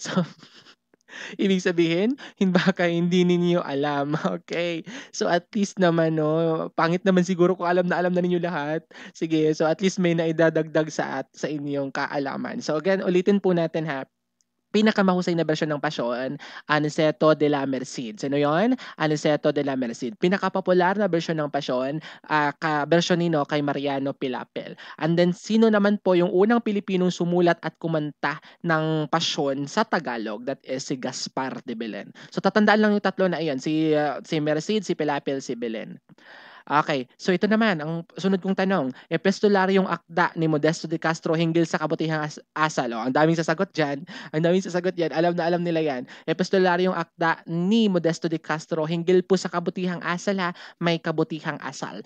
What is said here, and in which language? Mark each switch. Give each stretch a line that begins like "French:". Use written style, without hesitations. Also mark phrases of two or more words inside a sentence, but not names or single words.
Filipino: So ibig sabihin, baka hindi ninyo alam. Okay. So
English: at least
Filipino: naman, no, pangit naman siguro kung alam na ninyo lahat. Sige, so
English: at least
Filipino: may naidadagdag sa inyong kaalaman. So again, ulitin po natin ha. pinakamahusay na bersyon ng pasyon, Aniceto de la Merced. Sino yon? Aniceto de la Merced. Pinakapopular na bersyon ng pasyon, bersyon nino kay Mariano Pilapil.
English: And then,
Filipino: sino naman po yung unang Pilipinong sumulat at kumanta ng pasyon sa Tagalog?
English: That is
Filipino: si Gaspar de Belen. So, tatandaan lang yung tatlo na iyon. Si Merced, si Pilapil, si Belen.
English: Okay, so
Filipino: ito naman ang sunod kong tanong. Epistolaryong akda ni Modesto de Castro hinggil sa kabutihang asal. Oh, ang daming sasagot diyan. Ang daming sasagot diyan. Alam na alam nila 'yan. Epistolaryong akda ni Modesto de Castro hinggil po sa kabutihang asal ha, may kabutihang asal.